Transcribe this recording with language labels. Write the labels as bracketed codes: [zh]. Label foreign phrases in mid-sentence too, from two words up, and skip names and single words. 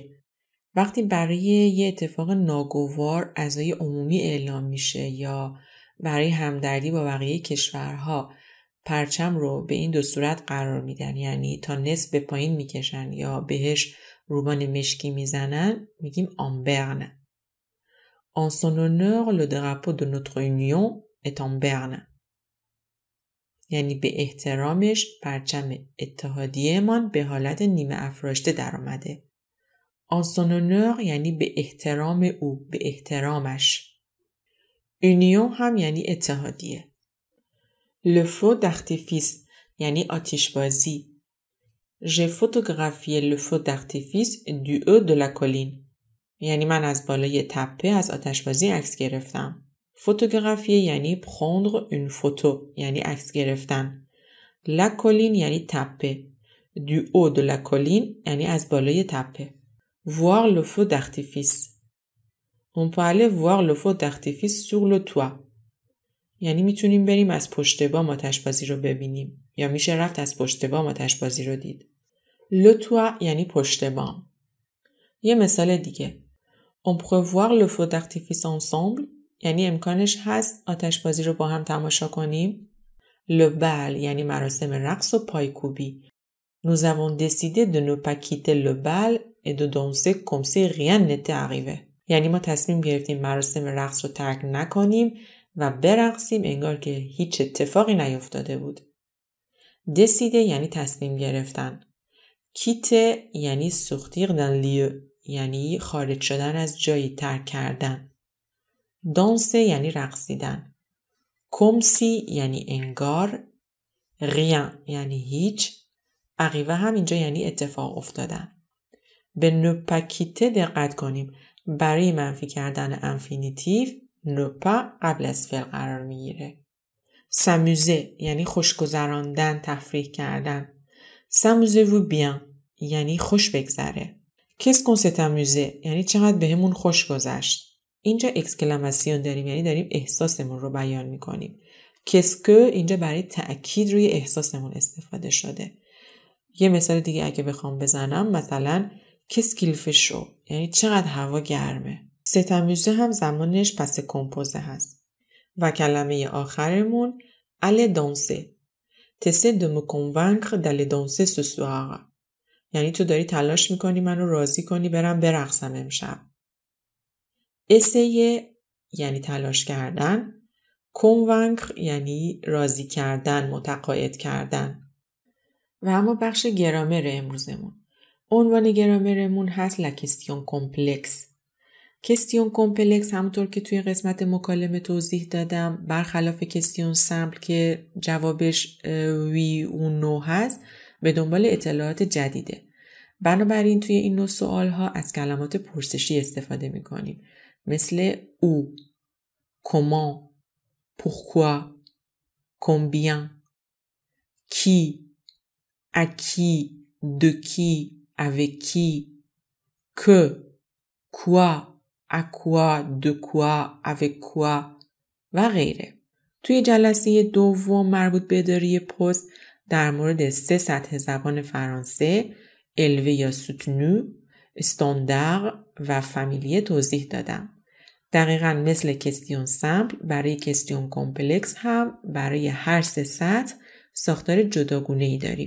[fa] وقتی برای یه اتفاق ناگوار عزای عمومی اعلام میشه یا برای همدردی با بقیه کشورها پرچم رو به این دو صورت قرار میدن، یعنی تا نصف به پایین میکشن یا بهش روبان مشکی میزنن، میگیم آمبرن. [fr] En son honneur, le drapeau de notre union est en berne. [fa] یعنی به احترامش پرچم اتحادیه‌مان به حالت نیمه افراشته در آمده. [fr] En son honneur [fa] یعنی به احترام او، به احترامش. union هم یعنی اتحادیه. [fr] Le feu d'artifice [fa] یعنی آتشبازی. [fr] J'ai photographié le feu d'artifice du haut de la colline. [fa] یعنی من از بالای تپه از آتشبازی عکس گرفتم. فوتوگرافی یعنی [fr] prendre une photo [fa] یعنی عکس گرفتن. [fr] La colline [fa] یعنی تپه. [fr] Du haut de la colline [fa] یعنی از بالای تپه. [fr] Voir le feu d'artifice. On peut aller voir le feu d'artifice sur le toit. [fa] یعنی میتونیم بریم از پشت بام آتشبازی رو ببینیم یا میشه رفت از پشت بام آتشبازی رو دید. [fr] Le toit [fa] یعنی پشت بام. یه مثال دیگه. [fr] On peut voir le feu d'artifice ensemble. [fa] یعنی امکانش هست آتشبازی رو با هم تماشا کنیم. [fr] Le bal [fa] یعنی مراسم رقص و پایکوبی. [fr] Nous avons décidé de ne pas quitter le bal et de danser comme si rien n'était arrivé. [fa] یعنی ما تصمیم گرفتیم مراسم رقص رو ترک نکنیم و برقصیم انگار که هیچ اتفاقی نیفتاده بود. décider یعنی تصمیم گرفتن. quitter یعنی [fr] sortir d'un lieu [fa] یعنی خارج شدن از جایی، ترک کردن. danser یعنی رقصیدن. [fr] comme si [fa] یعنی انگار. rien یعنی هیچ. arriver هم اینجا یعنی اتفاق افتادن. به [fr] ne pas quitter [fa] دقت کنیم. برای منفی کردن انفینیتیو [fr] ne pas [fa] قبل از فعل قرار میگیره. s'amuser یعنی خوشگذراندن، تفریح کردن. [fr] s'amusez-vous bien [fa] یعنی خوش بگذره. [fr] qu'est-ce qu'on s'est amusé [fa] یعنی چقدر بهمون خوش گذشت. اینجا اکسکلاماسیون داریم یعنی داریم احساسمون رو بیان میکنیم. [fr] qu'est-ce que [fa] اینجا برای تأکید روی احساسمون استفاده شده. یه مثال دیگه اگه بخوام بزنم مثلا [fr] qu'est-ce qu'il fait chaud [fa] یعنی چقدر هوا گرمه. [fr] s'est amusé [fa] هم زمانش [fr] passé composé [fa] هست. و کلمه آخرمون [fr] aller danser. t'essaies de me convaincre d'aller danser ce soir. [fa] یعنی تو داری تلاش میکنی منو راضی کنی برم برقصم امشب. essayer یعنی تلاش کردن. convaincre یعنی راضی کردن، متقاعد کردن. و اما بخش گرامر امروزمون. عنوان گرامرمون هست [fr] la question complexe. question complexe [fa] همونطور که توی قسمت مکالمه توضیح دادم برخلاف [fr] question simple [fa] که جوابش وی و نو هست به دنبال اطلاعات جدیده. بنابراین توی این نوع سوال ها از کلمات پرسشی استفاده می کنیم. مثل او، [fr] comment, pourquoi, combien, qui, à qui, de qui, avec qui, que, quoi, à quoi, de quoi, avec quoi [fa] و غیره. توی جلسه دوم مربوط به اداره پست در مورد 3 سطح زبان فرانسه الوه یا سوتنو، استاندار و فامیلیه توضیح دادم. دقیقاً مثل [fr] question simple [fa] برای [fr] question complexe [fa] هم برای هر 3 سطح ساختار جداگونه‌ای داریم.